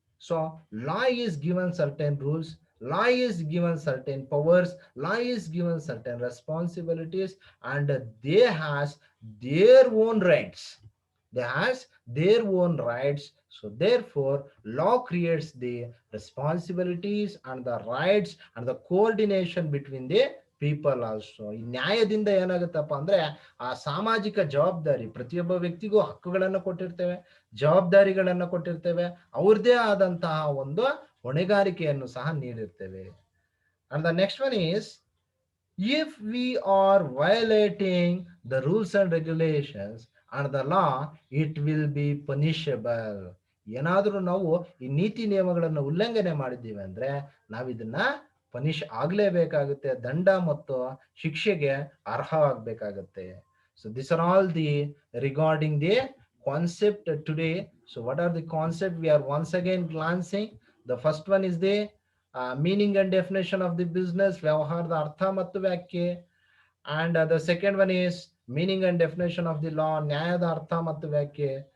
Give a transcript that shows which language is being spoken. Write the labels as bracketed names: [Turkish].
[English] So law is given certain rules, law is given certain powers, law is given certain responsibilities, and they has their own rights. They has their own rights. So therefore, law creates the responsibilities and the rights and the coordination between the people also. [Kannada] ಈ ನ್ಯಾಯದಿಂದ ಏನಾಗುತ್ತಪ್ಪ ಅಂದ್ರೆ ಆ ಸಾಮಾಜಿಕ ಜವಾಬ್ದಾರಿ, ಪ್ರತಿಯೊಬ್ಬ ವ್ಯಕ್ತಿಗೂ ಹಕ್ಕುಗಳನ್ನು ಕೊಟ್ಟಿರ್ತೇವೆ, ಜವಾಬ್ದಾರಿಗಳನ್ನ ಕೊಟ್ಟಿರ್ತೇವೆ, ಅವ್ರದೇ ಆದಂತಹ ಒಂದು ಹೊಣೆಗಾರಿಕೆಯನ್ನು ಸಹ ನೀಡಿರ್ತೇವೆ. [English] And the next one is, if we are violating the rules and regulations and the law, it will be punishable. [Kannada] ಏನಾದರೂ ನಾವು ಈ ನೀತಿ ನಿಯಮಗಳನ್ನು ಉಲ್ಲಂಘನೆ ಮಾಡಿದ್ದೀವಿ ಅಂದ್ರೆ ನಾವು ಇದನ್ನ ಪನಿಷ್ ಆಗ್ಲೇಬೇಕಾಗುತ್ತೆ, ದಂಡ ಮತ್ತು ಶಿಕ್ಷೆಗೆ ಅರ್ಹವಾಗಬೇಕಾಗುತ್ತೆ. [English] So these are all the regarding the concept today. So what are the concept we are once again glancing? The first one is the meaning and definition of the business, [Kannada] ವ್ಯವಹಾರದ ಅರ್ಥ ಮತ್ತು ವ್ಯಾಖ್ಯೆ. [English] And the second one is meaning and definition of the law, [Kannada] ನ್ಯಾಯದ ಅರ್ಥ ಮತ್ತು ವ್ಯಾಖ್ಯೆ.